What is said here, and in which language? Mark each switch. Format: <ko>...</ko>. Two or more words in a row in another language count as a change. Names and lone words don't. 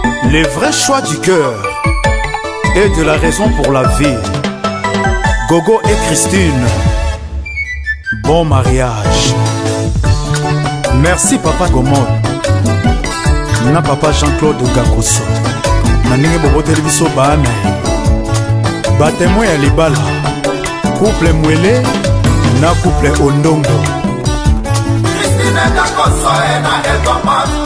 <fr>Les vrais choix du cœur et de la raison pour la vie. Gogo et Christine, bon mariage. Merci papa Gomon.</fr> <ln>Na papa Jean-Claude Gakoso. Na ndenge boboteli biso bana. Batemoin ya libala. Couple Mwele na couple Ondongo. Christine Gakoso e na Edomat.</ln>